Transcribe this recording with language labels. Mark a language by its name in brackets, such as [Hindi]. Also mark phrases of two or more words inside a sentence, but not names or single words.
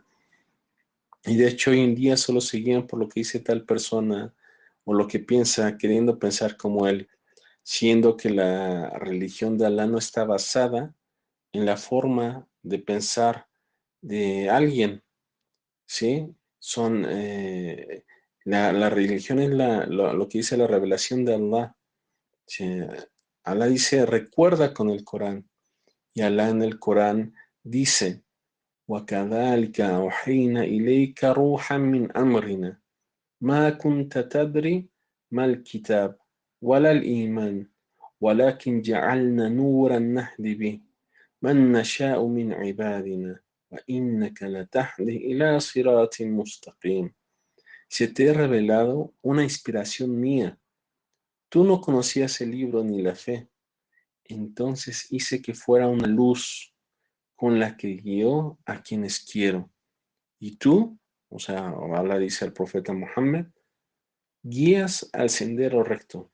[Spanish] Y de hecho hoy en día solo se guían por lo que dice tal persona o lo que piensa, queriendo pensar como él, siendo que la religión de Alá no está basada en la forma de pensar de alguien, ¿sí? Son, la religión es lo que dice la revelación de Allah. ¿Sí? Alá dice, recuerda con el Corán. Y Alá en el Corán dice, [Arabic] وَكَذَلِكَ أَوْحَيْنَا إِلَيْكَ رُوحًا مِّنْ أَمْرِنَا ما كنت تدري ما الكتاب ولا الإيمان ولكن جعلنا نورا نهدي به من نشاء من عبادنا وإنك لتهدي إلى صراط مستقيم. [Spanish] Se te ha revelado una inspiración mía. Tú no conocías el libro ni la fe. Entonces hice que fuera una luz con la que guió a quienes quiero. Y tú, o sea, Allah dice al profeta Muhammad, guías al sendero recto.